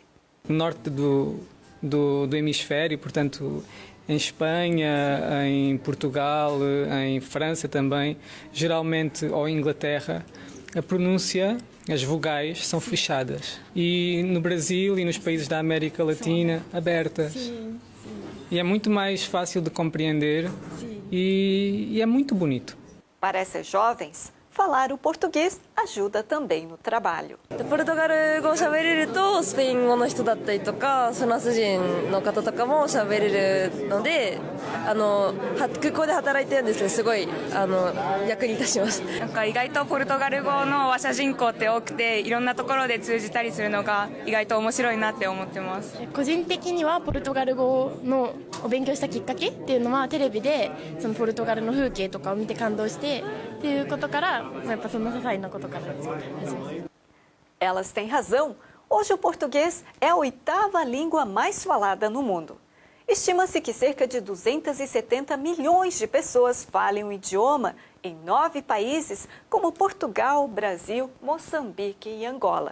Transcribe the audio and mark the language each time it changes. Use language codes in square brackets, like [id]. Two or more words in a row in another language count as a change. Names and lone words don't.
[pt] Norte do hemisfério, portanto, em Espanha, em Portugal, em França também, geralmente, ou em Inglaterra, a pronúncia, as vogais, são fechadas. E no Brasil e nos países da América Latina, abertas. Sim. E é muito mais fácil de compreender e é muito bonito. Para essas jovens, falar o português ajuda também no trabalho. [ja] ポルトガル語を喋れるとスペイン語の人だったりとかフランス人の方とかも喋れるので空港で働いてるんですけどすごい役に立ちます。なんか意外とポルトガル語の話者人口って多くていろんなところで通じたりするのが意外と面白いなって思ってます。個人的にはポルトガル語を勉強したきっかけっていうのはテレビでそのポルトガルの風景とかを見て感動してっていうことからやっぱその些細なことから始めます。 [pt] Elas têm razão. Hoje o português é a 8ª língua mais falada no mundo. Estima-se que cerca de 270 milhões de pessoas falem o idioma em 9 países, como Portugal, Brasil, Moçambique e Angola.